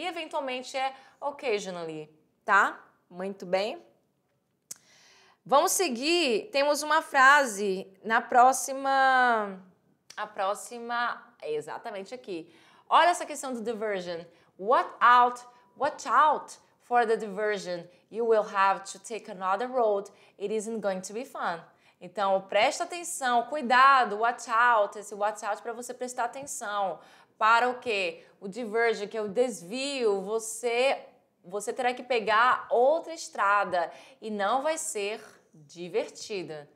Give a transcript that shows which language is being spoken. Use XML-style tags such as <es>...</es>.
<pt>E eventualmente é occasionally, tá? Muito bem. Vamos seguir. Temos uma frase na próxima... A próxima é exatamente aqui. Olha essa questão do diversion.</pt> <en>Watch out for the diversion. You will have to take another road. It isn't going to be fun.</en> <pt>Então, presta atenção, cuidado, watch out. Esse watch out para você prestar atenção. Para o quê? O diversion, que é o desvio, você terá que pegar outra estrada e não vai ser divertido.</pt>